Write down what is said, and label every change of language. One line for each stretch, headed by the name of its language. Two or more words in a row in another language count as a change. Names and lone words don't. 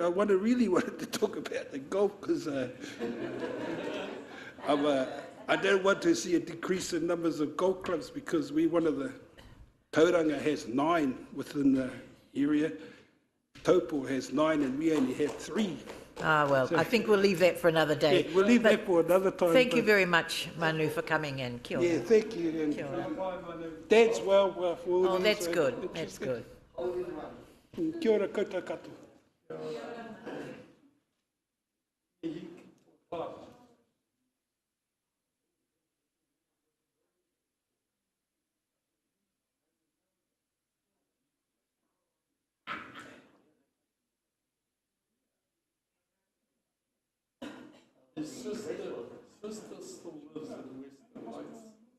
English: I really wanted to talk about the golf because I don't want to see a decrease in numbers of golf clubs because Tauranga has 9 within the area. Taupo has 9 and we only have 3. Well, so I think we'll leave that for another day. Yeah, we'll leave that for another time. Thank you very much, Manu, for coming in.
Māori: Kia ora.
English: Yeah, thank you. And Dad's well for all Oh, these, that's good. That's good.
Māori: Kia ora koutou katoa.
English: His sister still lives in Western Lights.